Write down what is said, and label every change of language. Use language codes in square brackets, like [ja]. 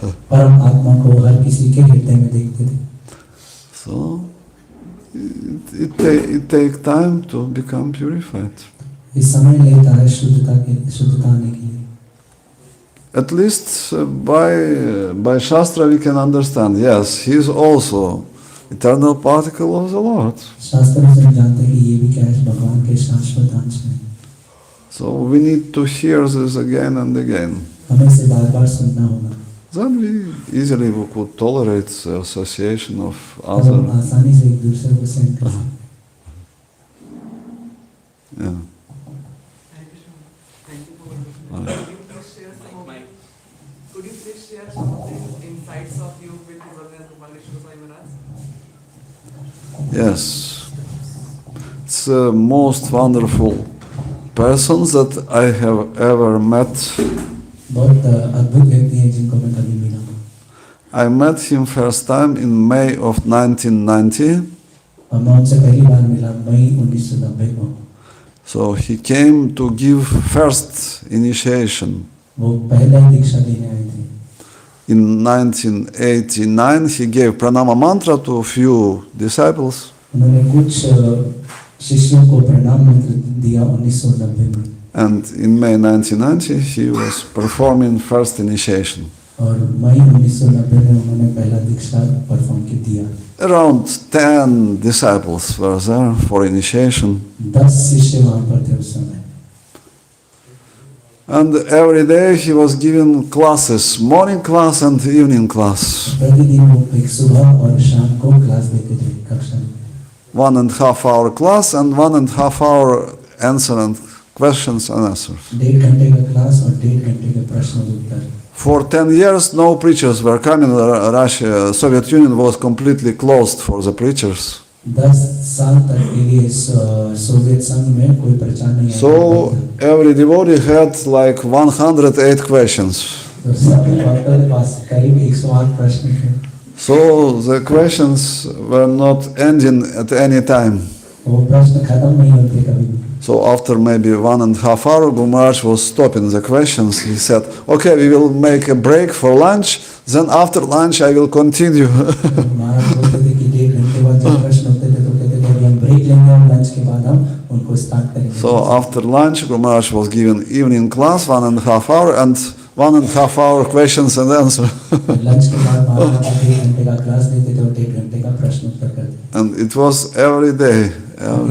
[hi] परम आत्मा को हर किसी के हृदय में देखते थे. [en] So it takes time to become purified. [hi] इस समय लेता है शुद्धता आने के लिए. [en] At least by Shastra we can understand, yes, he is also eternal particle of the Lord. [hi] शास्त्र से जानते हैं कि ये भी क्या है, भगवान के शाश्वत अंश हैं. [en] So we need to hear this again and again. [hi] हमें इसे बार-बार सुनना होगा. [en] Then we easily could tolerate the association of other. [hi] आसानी से एक दूसरे को सहन कर सकते. [en] Yeah. Could you please share some of the insights of you with the Swami Maharaj? Yes. It's the most wonderful person that I have ever met. [hi] बहुत अद्भुत व्यक्ति हैं जिनको मैं कभी मिला हूँ. [en] I met him first time in May of 1990. [hi] और मैं उनसे पहली बार मिला मई 1990 को. [en] So he came to give first initiation. [hi] वो पहला दीक्षा लेने आए थे. [en] In 1989 he gave pranama mantra to a few disciples. [hi] उन्होंने कुछ शिष्यों को प्रणाम मंत्र दिया 1990 में. [en] And in May 1990 he was performing first initiation. [hi] और मई 1990 में उन्होंने पहला दीक्षा परफॉर्म कर दिया. [en] Around 10 disciples were there for initiation. [hi] 10 शिष्य वहाँ पर थे उस समय. [en] And every day he was giving classes, morning class and evening class. [hi] प्रतिदिन वो एक सुबह और शाम को क्लास देते थे कक्षा में. [en] 1.5 hour class and 1.5 hour answer and questions and answers. [hi] 1.5 घंटे का क्लास और 1.5 घंटे के प्रश्न और उत्तर. [en] For 10 years no preachers were coming. Russia, Soviet Union was completely closed for the preachers. [hi] 10 साल तक के लिए सोवियत संघ में कोई प्रचार नहीं आया. [en] So every devotee had like 108 questions. [hi] तो सभी भक्तों के पास करीब 108 प्रश्न थे. [en] So the questions were not ending at any time. [hi] वो प्रश्न खत्म नहीं होते कभी भी. [en] So after maybe 1.5 hours, Guru Maharaj was stopping the questions. He said, okay, we will make a break for lunch. Then after lunch, I will continue. [hi] महाराज बोलते थे कि 1.5 घंटे बाद जब प्रश्न होते थे तो कहते थे अभी हम ब्रेक लेंगे और लंच के बाद हम उनको स्टार्ट करेंगे. [en] So after lunch, Guru Maharaj was giving evening class, 1.5 hours, and 1.5 hour questions and answer. [hi] Lunch के बाद महाराज 1 घंटे का क्लास देते थे और 1 घंटे का प्रश्न उत्तर करते। [en] And it was every day, every